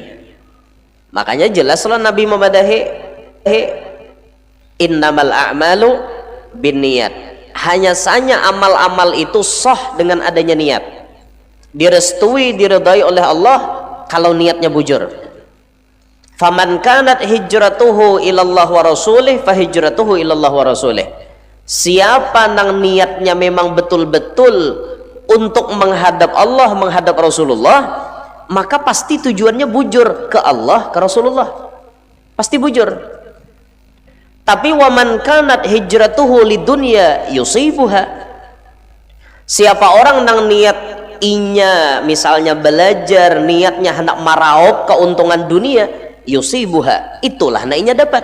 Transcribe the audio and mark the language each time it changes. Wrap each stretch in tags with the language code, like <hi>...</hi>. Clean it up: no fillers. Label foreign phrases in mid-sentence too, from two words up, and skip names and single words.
<bjn>Makanya jelas lah Nabi memadahi</bjn> <ar>إنما الأعمال بالنيات,</ar> <bjn>hanya saja amal-amal itu sah dengan adanya niat, direstui diridai oleh Allah kalau niatnya bujur.</bjn> <ar>فمن كانت هجرته إلى الله ورسوله فهجرته إلى الله ورسوله.</ar> <bjn>Siapa nang niatnya memang betul-betul untuk menghadap Allah, menghadap Rasulullah, maka pasti tujuannya bujur ke Allah, ke Rasulullah, pasti bujur. Tapi</bjn> <ar>ومن كانت هجرته لدنيا يصيبها,</ar> <bjn>siapa orang nang niat inya misalnya belajar niatnya hendak maraup keuntungan dunia, yusibuha, itulah na inya dapat.</bjn>